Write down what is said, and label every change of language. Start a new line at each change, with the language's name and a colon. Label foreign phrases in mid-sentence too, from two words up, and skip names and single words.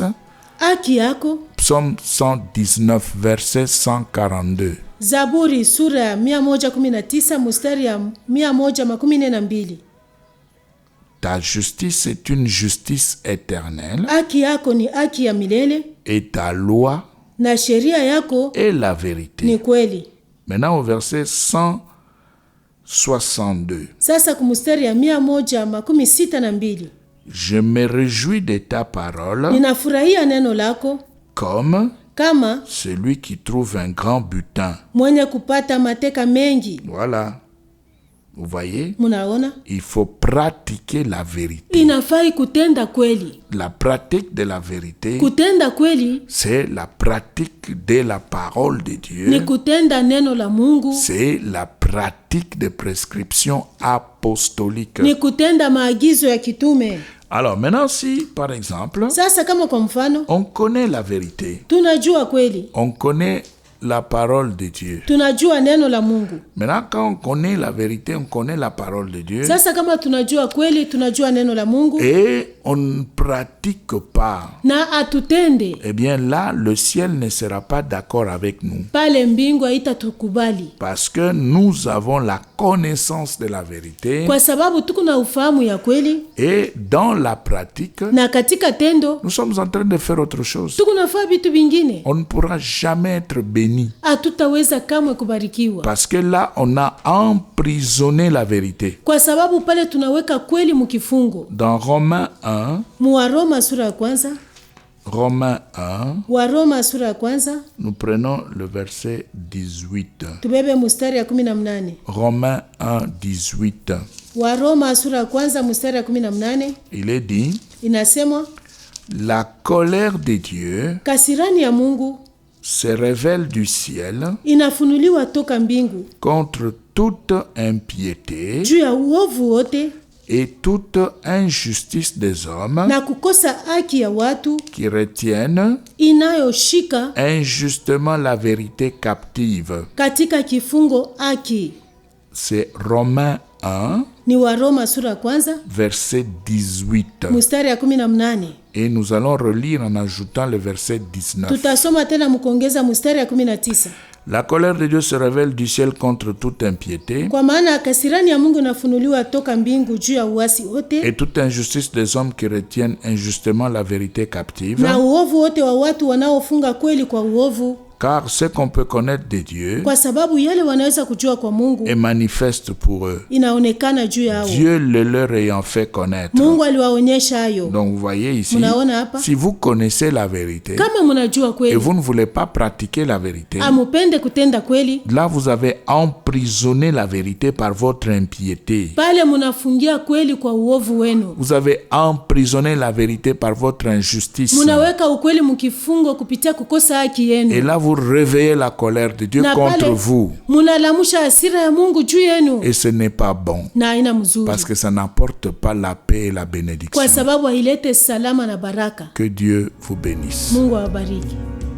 Swahili: Haki yako,
French: Psaume 119 verset 142.
Swahili: Zaburi sura ya 119 mstari ya 142.
French: Ta justice est une justice éternelle
Swahili: Haki yako ni haki ya milele,
French: et ta loi
Swahili: na sheria yako
French: est la vérité.
Swahili: ni kweli.
French: Maintenant au verset 162.
Swahili: Sasa kumstari ya 162,
French: Je me réjouis de ta parole
Swahili: ninafurahia neno lako
French: comme
Swahili: kama
French: celui qui trouve un grand butin.
Swahili: mwenye kupata mateka mengi.
French: Voilà. Vous voyez?
Swahili: Munaona,
French: Il faut pratiquer la vérité.
Swahili: inafai kutenda kweli.
French: La pratique de la vérité,
Swahili: Kutenda kweli
French: c'est la pratique de la parole de
Swahili: ni
French: Dieu.
Swahili: kutenda neno la Mungu,
French: C'est la pratique des prescriptions apostoliques.
Swahili: ni kutenda maagizo ya kitume.
French: Alors maintenant, si par exemple,
Swahili: Sasa kama kwa mfano
French: on connaît la vérité,
Swahili: tunajua kweli,
French: on connaît la parole de Dieu.
Swahili: tunajua neno la Mungu.
French: Maintenant, quand on connaît la vérité, on connaît la parole de Dieu.
Swahili: Sasa kama tunajua kweli, tunajua neno la Mungu
French: Et on ne pratique pas,
Swahili: na atutende,
French: eh bien là, le ciel ne sera pas d'accord avec nous.
Swahili: pale mbingu haitatukubali,
French: Parce que nous avons la connaissance de la vérité.
Swahili: kwa sababu tuko na ufahamu ya kweli,
French: Et dans la pratique,
Swahili: na katika tendo
French: nous sommes en train de faire autre chose.
Swahili: tuko nafaa vitu vingine.
French: On ne pourra jamais être béni.
Swahili: Hatutaweza kamwe kubarikiwa,
French: Parce que là, on a emprisonné la vérité.
Swahili: kwa sababu pale tunaweka kweli mkifungo.
French: Dans Romains 1,
Swahili: Waroma sura ya kwanza,
French: Romains 1,
Swahili: Waroma sura ya kwanza,
French: nous prenons le verset 18.
Swahili: tubebe mstari ya 18.
French: Romains 1, 18.
Swahili: Waroma sura ya kwanza mstari ya 18
French: Il est dit,
Swahili: inasema,
French: la colère de Dieu
Swahili: kasirani ya Mungu
French: se révèle du ciel
Swahili: inafunuliwa toka mbingu
French: contre toute impiété
Swahili: juu ya uovu wote
French: et toute injustice des hommes
Swahili: na kukosa haki ya watu
French: qui retiennent
Swahili: inayoshika
French: injustement la vérité captive.
Swahili: katika kifungo haki.
French: C'est Romains 1,
Swahili: Ni Waroma sura ya kwanza
French: verset 18.
Swahili: mstari ya 18.
French: Et nous allons relire en ajoutant le verset 19.
Swahili: Tutasoma tena mkuongeza mstari ya 19.
French: La colère de Dieu se révèle du ciel contre toute impiété
Swahili: Kwa maana kasirani ya Mungu inafunuliwa toka mbingu juu ya uasi wote
French: et toute injustice des hommes qui retiennent injustement la vérité captive.
Swahili: na uovu wote wa watu wanaofunga kweli kwa uovu,
French: Car ce qu'on peut connaître de Dieu
Swahili: kwa sababu yale wanaweza kujua kwa Mungu
French: est manifeste pour eux,
Swahili: inaonekana juu yao.
French: Dieu le leur ayant fait connaître.
Swahili: Mungu aliwaonyesha hayo.
French: Donc vous voyez ici,
Swahili: Mnaona hapa,
French: si vous connaissez la vérité
Swahili: kama mnajua
French: et
Swahili: kweli
French: vous ne voulez pas pratiquer la vérité,
Swahili: amupende kutenda kweli,
French: là vous avez emprisonné la vérité par votre impiété.
Swahili: pale mnafungia kweli kwa uovu wenu,
French: Vous avez emprisonné la vérité par votre injustice.
Swahili: mnaweka ukweli mkifungo kupitia kukosa haki
French: Et
Swahili: yenu,
French: là vous réveillez la colère de Dieu
Swahili: na
French: contre
Swahili: pale
French: vous.
Swahili: munalamusha hasira ya Mungu juu yenu,
French: Et ce n'est pas bon.
Swahili: na haina mzuri,
French: Parce que ça n'apporte pas la paix et la bénédiction.
Swahili: kwa sababu hailete salama na baraka.
French: Que Dieu vous bénisse.
Swahili: Mungu awabariki.